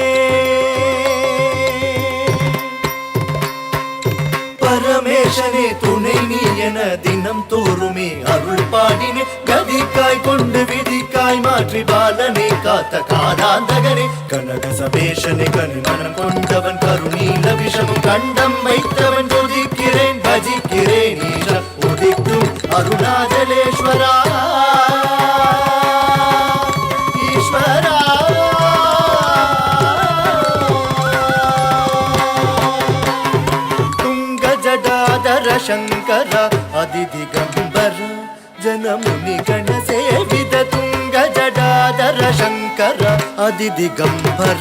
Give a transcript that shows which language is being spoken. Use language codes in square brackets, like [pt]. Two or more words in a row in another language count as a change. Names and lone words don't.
[ta] பரமேசனே துணை நீ என தினம் தோறுமே அருள் பாடினே கதிக்காய் கொண்டு விதிக்காய் மாற்றி பாலனை காத்த காதாந்தகனே கனக சபேஷனே கனிமனம் கொண்டவன் கருணீல விஷமும் கண்டம் வைத்தவன் ஜோதிக்கிறேன் பஜிக்கிறேன் ஈஷம் உதிக்கும் அருணாச்சலேஸ்வரா [kn] ஈஸ்வரா ಶಂಕರ ಅದಿದಿಗಂಬರ ಜನಮುನಿ ಗಣ ಸೇವಿದ ತುಂಗ ಜಡಾಧರ ಶಂಕರ ಅದಿದಿಗಂಬರ